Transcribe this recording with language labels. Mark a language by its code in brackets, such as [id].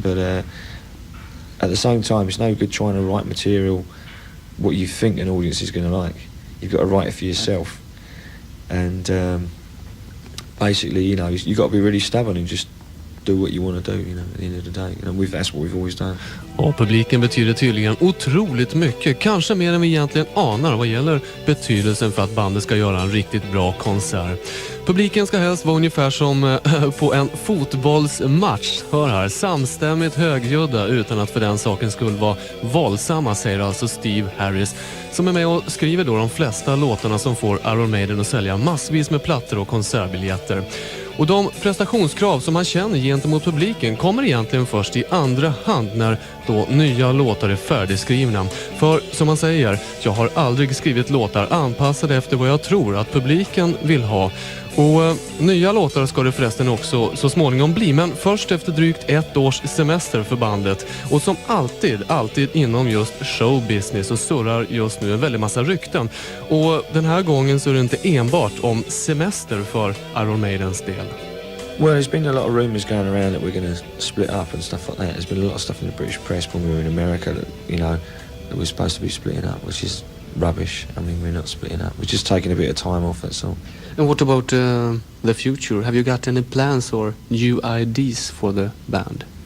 [en] But at the same time, it's no good trying to write material what you think an audience is going to like. You've got to write it for yourself, and basically, you've got to be really stubborn and just do what you want to do, at the end of the day. That's what we've always done. [sv] Ja, publiken betyder tydligen otroligt mycket. Kanske mer än vi egentligen anar vad gäller betydelsen för att bandet ska göra en riktigt bra konsert. Publiken ska helst vara ungefär som på en fotbollsmatch. Hör här, samstämmigt högljudda utan att för den saken skulle vara våldsamma, säger alltså Steve Harris, som är med och skriver då de flesta låtarna som får Iron Maiden att sälja massvis med plattor och konsertbiljetter. Och de prestationskrav som man känner gentemot publiken kommer egentligen först i andra hand när då nya låtar är färdigskrivna. För som man säger, jag har aldrig skrivit låtar anpassade efter vad jag tror att publiken vill ha. Och nya låtar ska det förresten också så småningom bli, men först efter drygt 1 års semester för bandet. Och som alltid inom just showbusiness och surrar just nu en väldigt massa rykten. Och den här gången så är det inte enbart om semester för Iron Maidens del. [en] Well, there's been a lot of rumours going around that we're going to split up and stuff like that. There's been a lot of stuff in the British press when we were in America that, that we're supposed to be splitting up, which is rubbish. We're not splitting up. We're just taking a bit of time off, that's all. And what about the future? Have you got any plans or new ideas for the band?